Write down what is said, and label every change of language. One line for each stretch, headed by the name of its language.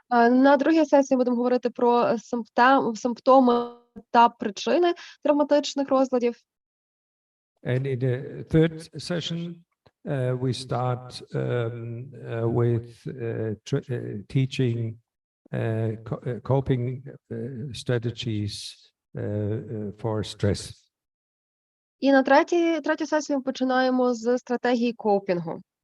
Ukrainian: На другій сесії будемо говорити про симптоми та причини травматичних розладів.
English: And in the third session, we start with teaching coping strategies for stress.
Ukrainian: І на третю сесію починаємо з стратегії копінгу.